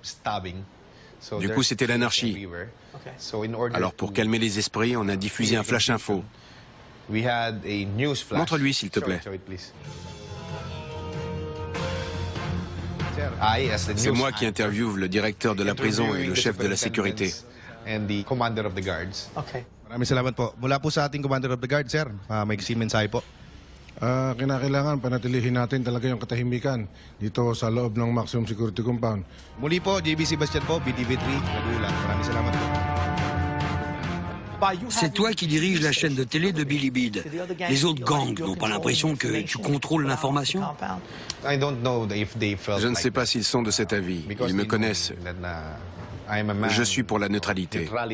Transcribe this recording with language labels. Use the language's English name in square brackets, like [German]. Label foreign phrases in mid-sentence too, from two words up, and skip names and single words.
[French] Du coup, c'était l'anarchie. Alors, pour calmer les esprits, on a diffusé un flash info. Montre-lui, s'il te plaît. C'est moi qui interviewe le directeur de la prison et le chef de la sécurité. [Filipino] Maraming salamat po. Mula po sa ating [English] Commander of the Guard, [Filipino] sir. May mensahe po. Kinakailangan panatilihin natin talaga yung katahimikan dito sa loob ng [English] maximum security compound. [Filipino] Muli po, JB Sebastian po, BTV3, Nagulan. Maraming salamat po. [French] C'est toi qui diriges la chaîne de télé de Billy Bid. Les autres gangs n'ont pas l'impression que tu contrôles l'information? Je ne sais pas s'ils sont de cet avis. Ils me connaissent. Je suis pour la neutralité.